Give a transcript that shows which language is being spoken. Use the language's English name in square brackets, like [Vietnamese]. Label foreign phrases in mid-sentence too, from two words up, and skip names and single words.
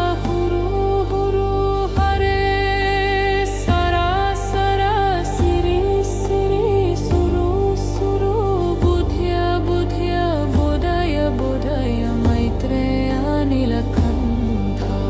[Sanskrit] हुरु हुरु हरे सरा सरा सिरि सिरि सुरु सुरु बुद्ध्य बुद्ध्य बोधय बोधय मैत्रेय नीलकण्ठ